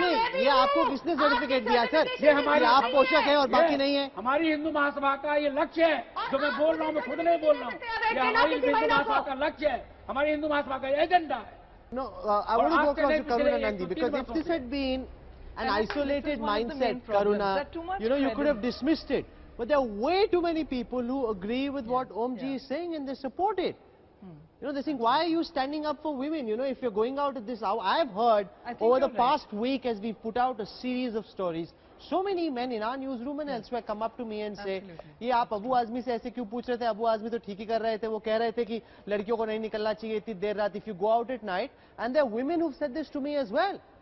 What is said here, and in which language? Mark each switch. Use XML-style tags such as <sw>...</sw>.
<hi>नहीं, ये आपको किसने सर्टिफिकेट दिया सर? ये हमारे आप पोषक है और बाकी नहीं है। हमारी हिंदू महासभा का ये लक्ष्य है जो मैं बोल रहा हूँ, मैं खुद नहीं बोल रहा हूँ। ये हमारी हिंदू महासभा का लक्ष्य है, हमारी हिंदू महासभा का एजेंडा है।</hi> <en>No, I want to go across to Karuna Nandi, because if this had been an isolated mindset, Karuna, you could have dismissed it. But there are way too many people who agree with what Omji is saying and they support it. You know, they think, why are you standing up for women? You know, if you're going out at this hour, I've heard over the past week as we put out a series of stories, so many men in our newsroom and elsewhere come up to me and say,</en> <hi>ये आप अबू आजमी से ऐसे क्यों पूछ रहे थे? अबू आजमी तो ठीक ही कर रहे थे. वो कह रहे थे कि लड़कियों को नहीं निकलना चाहिए इतनी देर रात.</hi> <en>If you go out at night, and there are women who've said this to me as well.</en>